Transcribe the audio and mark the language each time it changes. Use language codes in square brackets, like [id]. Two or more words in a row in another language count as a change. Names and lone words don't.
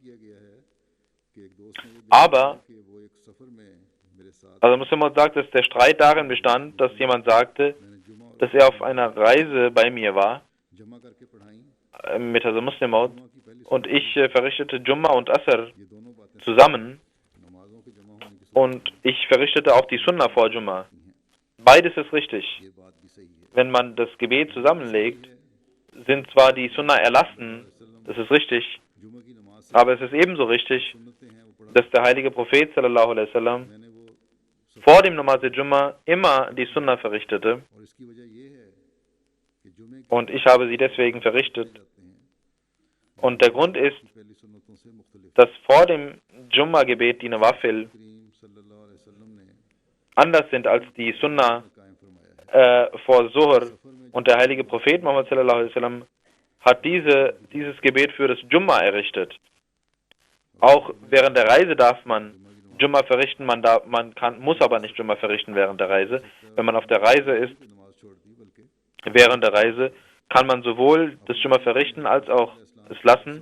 [de] Aber, also Muslim sagt, dass der Streit darin bestand, dass jemand sagte, dass er auf einer Reise bei mir war, mit Hazrat Muslim Maud, und ich verrichtete Jumma und Asr zusammen, und ich verrichtete auch die Sunnah vor Jumma. Beides ist richtig. Wenn man das Gebet zusammenlegt, sind zwar die Sunnah erlassen, das ist richtig, aber es ist ebenso richtig, dass der heilige Prophet [ar] صلى الله عليه وسلم [de] vor dem [ur] نماز جمعہ [de] immer die Sunnah verrichtete. Und ich habe sie deswegen verrichtet. Und der Grund ist, dass vor dem Jumma-Gebet die Nawafil anders sind als die Sunnah vor Zuhr. Und der heilige Prophet Muhammad [ar] صلى الله عليه وسلم [de] hat dieses Gebet für das Jumma errichtet. Auch während der Reise darf man Jumma verrichten, muss aber nicht Jumma verrichten während der Reise. Wenn man auf der Reise ist, während der Reise, kann man sowohl das Jumma verrichten, als auch es lassen.